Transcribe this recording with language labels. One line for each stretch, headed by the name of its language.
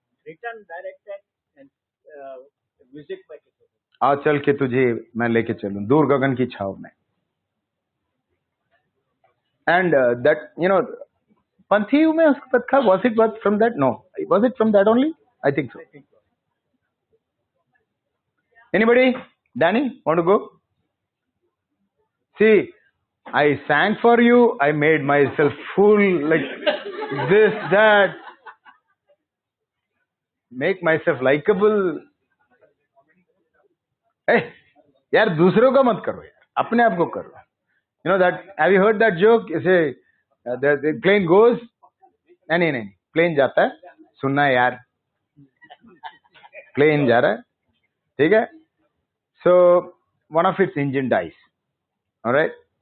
English: Written, directed, and music by Kishore.
Hindi: आ चल के तुझे मैं लेके चलूं दूर गगन की छाव में.
English: And that,
Hindi: Panthi में उसका पद था.
English: Was it from that? No. Was it from that only? I think so. Anybody? Danny, want to go? See, I sang for you. I made myself fool like this, that. Make myself likable.
Hindi: Hey, यार दूसरों का मत करो यार, अपने आप को करो.
English: You know that? Have you heard that joke? You say the plane goes.
Hindi: नहीं, plane जाता है. सुनना यार. Plane जा रहा है. ठीक है?
English: So one of its engine dies. All right.